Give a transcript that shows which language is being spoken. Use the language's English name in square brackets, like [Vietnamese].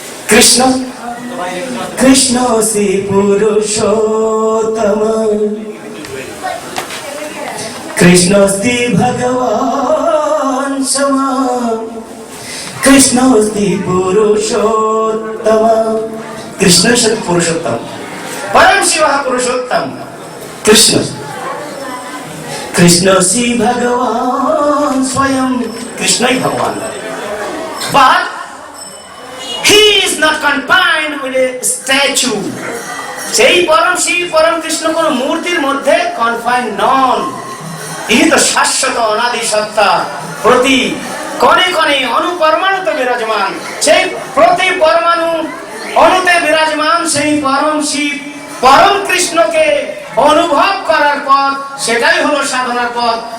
[Bangla] কৃষ্ণ কৃষ্ণ শ্রী পুরুষোত্তম, কৃষ্ণ শ্রী ভগবান সমা, কৃষ্ণ শ্রী পুরুষোত্তম। কৃষ্ণ শ্রী পুরুষোত্তম, পরম শিব পুরুষোত্তম কৃষ্ণ। কৃষ্ণ শ্রী ভগবান স্বয়ং, কৃষ্ণই ভগবান। [English] But he is not confined with a statue. [Bangla] সেই পরম শিব পরম কৃষ্ণ কোন মূর্তির মধ্যে কনফাইন নন। তিনি তো শাশ্বত অনাদি সত্তা, প্রতি কণে কণে অনুপরমাণুতে বিরাজমান। সেই প্রতি পরমাণু অনুতে বিরাজমান সেই পরম শিব পরম কৃষ্ণকে অনুভব করার পথ, সেটাই হলো সাধনার পথ।